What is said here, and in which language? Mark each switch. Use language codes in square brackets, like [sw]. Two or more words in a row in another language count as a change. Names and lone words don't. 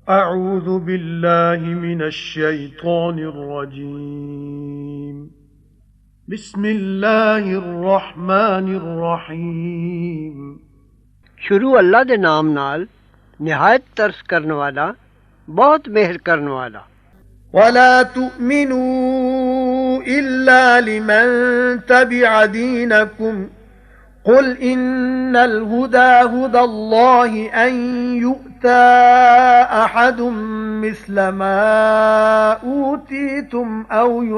[ar] أعوذ بالله من الشيطان الرجيم بسم الله الرحمن الرحيم [pa] شروع اللہ دے نام نال نہایت ترس کرن والا بہت مہر کرن والا. [ar] ولا تؤمنوا إلا لمن تبع دينكم قل إن الهدى هدى الله أن يؤتى أحد مثل ما أوتيتم أو